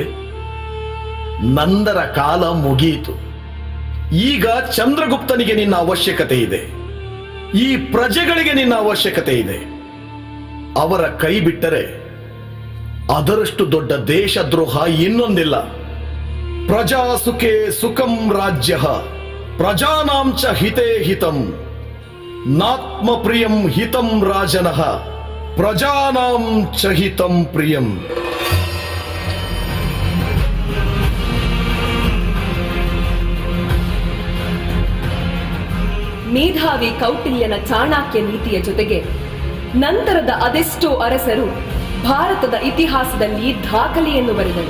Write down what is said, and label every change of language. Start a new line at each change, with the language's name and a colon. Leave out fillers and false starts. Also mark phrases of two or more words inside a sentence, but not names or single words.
Kannada: ನಂದರ ಕಾಲ ಮುಗಿಯಿತು. ಈಗ ಚಂದ್ರಗುಪ್ತನಿಗೆ ನಿನ್ನ ಅವಶ್ಯಕತೆ ಇದೆ. ಈ ಪ್ರಜೆಗಳಿಗೆ ನಿನ್ನ ಅವಶ್ಯಕತೆ ಇದೆ. ಅವರ ಕೈ ಬಿಟ್ಟರೆ ಅದರಷ್ಟು ದೊಡ್ಡ ದೇಶದ್ರೋಹ ಇನ್ನೊಂದಿಲ್ಲ.
Sanskrit: ಪ್ರಜಾ ಸುಖೇ ಸುಖಂ ರಾಜ್ಯ, ಪ್ರಜಾನಾಂ ಚ ಹಿತೇ ಹಿತಂ, ನಾತ್ಮ ಪ್ರಿಯಂ ಹಿತಂ ರಾಜನಃ, ಪ್ರಜಾನಾಂ ಚ ಹಿತಂ ಪ್ರಿಯಂ.
Kannada: ಮೇಧಾವಿ ಕೌಟಿಲ್ಯನ ಚಾಣಾಕ್ಯ ನೀತಿಯ ಜೊತೆಗೆ ನಂತರದ ಅದೆಷ್ಟೋ ಅರಸರು ಭಾರತದ ಇತಿಹಾಸದಲ್ಲಿ ದಾಖಲೆಯನ್ನು ಬರೆದರು.